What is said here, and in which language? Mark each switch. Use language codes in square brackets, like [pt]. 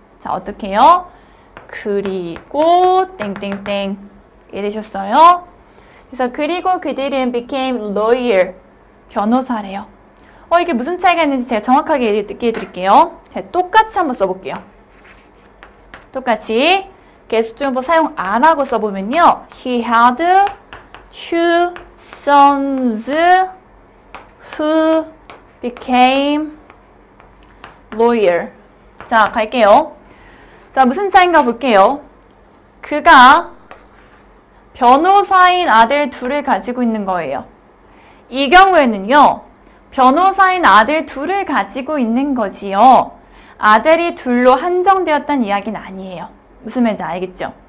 [ko] 자, 어떻게 해요? 그리고 땡땡땡. 이해되셨어요? 그래서 그리고 그들은 [en] became lawyer. [ko] 변호사래요. 이게 무슨 차이가 있는지 제가 정확하게 얘기해 드릴게요. 제가 똑같이 한번 써볼게요. 똑같이 계속적용법 사용 안 하고 써보면요. [en] He had two sons who became lawyer. [ko] 자, 갈게요. 자, 무슨 차이인가 볼게요. 그가 변호사인 아들 둘을 가지고 있는 거예요. 이 경우에는요. 변호사인 아들 둘을 가지고 있는 거지요. 아들이 둘로 한정되었다는 이야기는 아니에요. 무슨 말인지 알겠죠?